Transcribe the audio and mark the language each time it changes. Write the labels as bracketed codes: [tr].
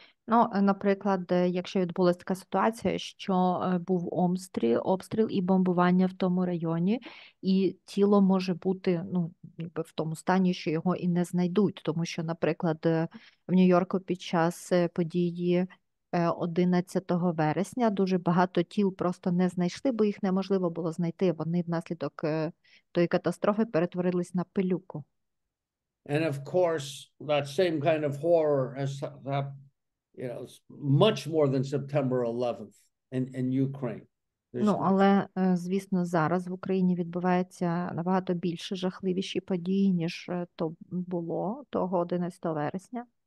[uk] Ну, наприклад, якщо відбулася така ситуація, що був обстріл і бомбування в тому районі, і тіло може бути, ну, якби в тому стані, що його і не знайдуть, тому що, наприклад, в Нью-Йорку під час події 11 вересня дуже багато тіл просто не знайшли, бо їх неможливо було знайти. Вони внаслідок тої катастрофи перетворились на пилюку. [en] And of course, that same kind of horror has happened, much more than September 11th in Ukraine. [uk] Ну, але, звісно, зараз в Україні відбуваються набагато більше жахливіші події, ніж то було того 11 вересня.